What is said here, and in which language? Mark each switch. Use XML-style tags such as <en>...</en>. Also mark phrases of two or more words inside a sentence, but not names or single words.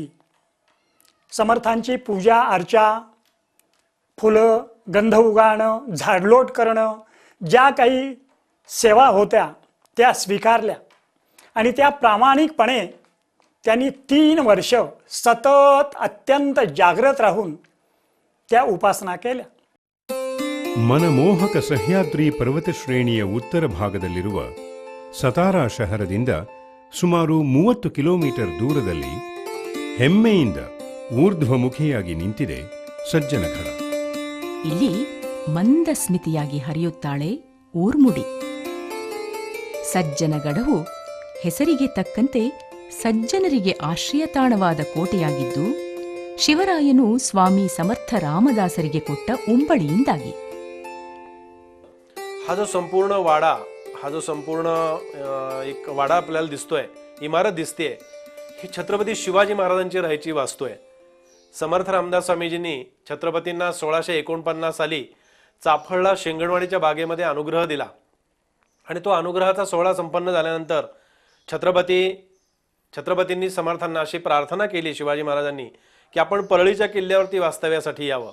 <mr>समर्थांची पूजा अर्चा, फुलं गंध उगाळणं, झाडलोट करणं, ज्या काही सेवा होत्या त्या स्वीकारल्या आणि त्या प्रामाणिकपणे त्यांनी 3 वर्ष सतत अत्यंत जागृत राहून त्या उपासना केल्या.</mr> <kn>ಮನಮೋಹಕ ಸಹ್ಯಾದ್ರಿ ಪರ್ವತ ಶ್ರೇಣಿಯ ಉತ್ತರ ಭಾಗದಲ್ಲಿರುವ ಸತಾರಾ ಶಹರದಿಂದ ಸುಮಾರು 30 ಕಿಲೋಮೀಟರ್ ದೂರದಲ್ಲಿ ಹೆಮ್ಮೆಯಿಂದ ಊರ್ಧ್ವಮುಖಿಯಾಗಿ ನಿಂತಿದೆ ಸಜ್ಜನಗಡ. ಇಲ್ಲಿ ಮಂದ ಸ್ಮಿತಿಯಾಗಿ ಹರಿಯುತ್ತಾಳೆ ಊರ್ಮುಡಿ. ಸಜ್ಜನಗಡವು ಹೆಸರಿಗೆ ತಕ್ಕಂತೆ ಸಜ್ಜನರಿಗೆ ಆಶ್ರಯತಾಣವಾದ ಕೋಟೆಯಾಗಿದ್ದು, ಶಿವರಾಯನು ಸ್ವಾಮಿ ಸಮರ್ಥ ರಾಮದಾಸರಿಗೆ ಕೊಟ್ಟ ಉಂಬಳಿಯಿಂದಾಗಿ.</kn> <mr>हा जो संपूर्ण वाडा, हा जो संपूर्ण एक वाडा आपल्याला दिसतोय, इमारत दिसतेय, ही छत्रपती शिवाजी महाराजांची राहायची वास्तू आहे. समर्थ रामदास स्वामीजींनी छत्रपतींना 1649 साली चाफळला शेंगणवाडीच्या बागेमध्ये अनुग्रह दिला आणि तो अनुग्रहाचा सोहळा संपन्न झाल्यानंतर छत्रपतींनी समर्थांना अशी प्रार्थना केली शिवाजी महाराजांनी की आपण परळीच्या किल्ल्यावरती वास्तव्यासाठी यावं.</mr>